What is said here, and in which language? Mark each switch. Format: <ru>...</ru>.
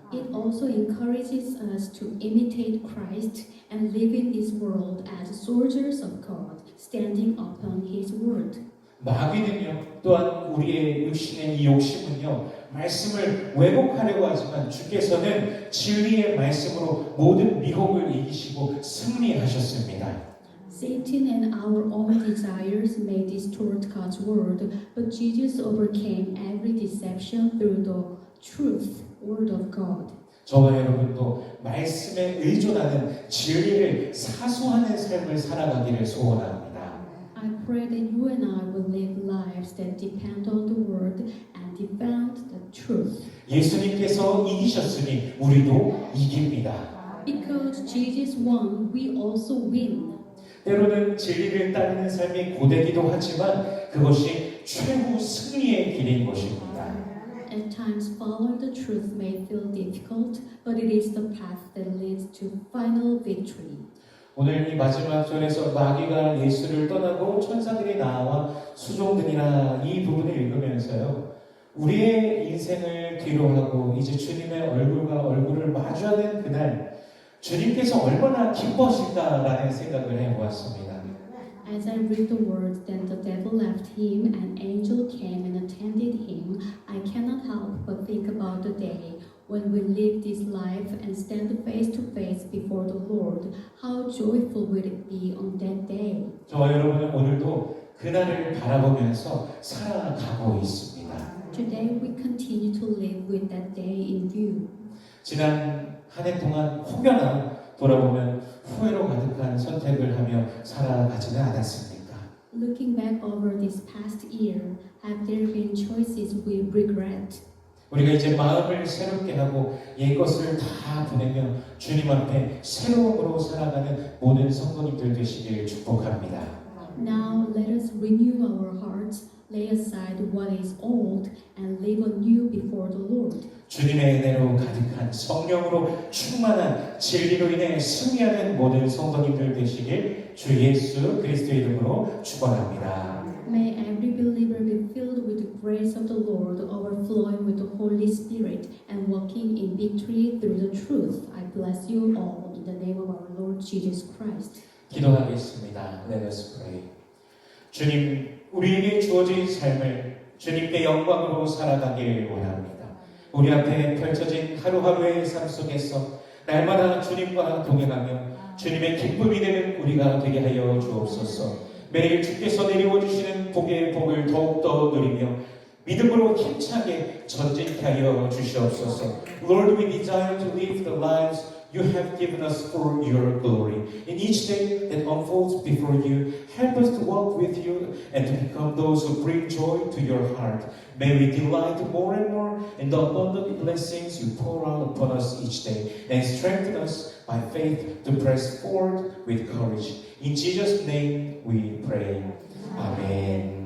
<en>It also encourages us to imitate Christ and live in this world as soldiers of God, standing upon His word.</en> <ko>마귀는요, 또한 우리의 육신의 이 욕심은요, 말씀을 왜곡하려고 하지만 주께서는 진리의 말씀으로 모든 미혹을 이기시고 승리하셨습니다.</ko> <en>Satan and our own desires may distort God's word, but Jesus overcame every deception through the truth, word of God.</en> <ko>저와 여러분도 말씀에 의존하는 진리를 사수하는 삶을 살아가기를 소원합니다.</ko> <en>I pray that you and I will live lives that depend on the word and defend the truth.</en> <ko>예수님께서 이기셨으니 우리도 이깁니다.</ko> <en>Because Jesus won, we also win.</en> <ko>때로는 진리를 따르는 삶이 고되기도 하지만 그것이 최후 승리의 길인 것입니다.</ko> <en>At times, following the truth may feel difficult, but it is the path that leads to final victory.</en> <ko>오늘 이 마지막 절에서 마귀가 예수를 떠나고 천사들이 나와 수종드니라 이 부분을 읽으면서요. 우리의 인생을 뒤로하고 이제 주님의 얼굴과 얼굴을 마주하는 그날 주님께서 얼마나 기뻐하실까라는 생각을 해보았습니다.</ko> <en>As I read the words, then the devil left him, an angel came and attended him. I cannot help but think about the day when we live this life and stand face to face before the Lord. How joyful will it be on that day?</en> <ko>저와 여러분은 오늘도 그날을 바라보면서 살아가고 있습니다.</ko> <en>Today we continue to live with that day in view.</en> <ko>지난 한 해 동안 혹여나 돌아보면 후회로 가득한 선택을 하며 살아가지는 않았습니까?</ko> <en>Looking back over this past year, have there been choices we regret?</en> <ko>우리가 이제 마음을 새롭게 하고 옛것을 다 보내며 주님 앞에 새로움으로 살아가는 모든 성도님들 되시길 축복합니다.</ko> <en>Now let us renew our hearts, lay aside what is old, and live anew before the Lord.</en> <ko>주님의 은혜로 가득한 성령으로 충만한 진리로 인해 승리하는 모든 성도님들 되시길 주 예수 그리스도의 이름으로 축원합니다.</ko> <en>May every believer be filled with the grace of the Lord, overflowing with the Holy Spirit, and walking in victory through the truth. I bless you all in the name of our Lord Jesus Christ.</en> <ko>기도하겠습니다.</ko> <en>Let us pray.</en> <ko>주님, 우리에게 주어진 삶을 주님께 영광으로 살아가길 원합니다. 우리 앞에 펼쳐진 하루하루의 삶 속에서 날마다 주님과 동행하며 주님의 기쁨이 되는 우리가 되게 하여 주옵소서. 매일 주께서 내려와 주시는 복의 복을 더욱더 누리며 믿음으로 힘차게 전진케 하여 주시옵소서.</ko> <en>Lord, we desire to live the lives you have given us for your glory. In each day that unfolds before you, help us to walk with you and to become those who bring joy to your heart. May we delight more and more in the abundant blessings you pour out upon us each day and strengthen us by faith to press forward with courage. In Jesus' name we pray. Amen.</en>